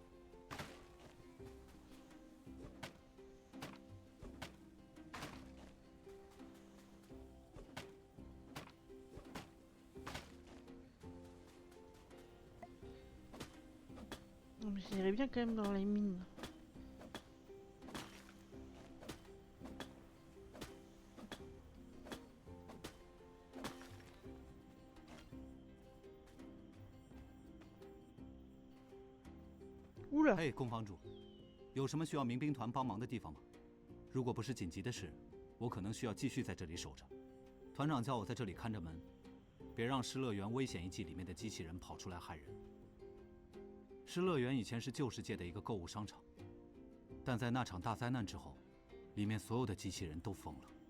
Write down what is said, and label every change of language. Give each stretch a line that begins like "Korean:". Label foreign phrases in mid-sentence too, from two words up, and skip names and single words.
French: J'irais bien quand même dans les mines. Oula！
Chinese: 嘿，宫房主，有什么需要民兵团帮忙的地方吗？如果不是紧急的事，我可能需要继续在这里守着。团长叫我在这里看着门，别让失乐园危险遗迹里面的机器人跑出来害人。失乐园以前是旧世界的一个购物商场，但在那场大灾难之后，里面所有的机器人都疯了。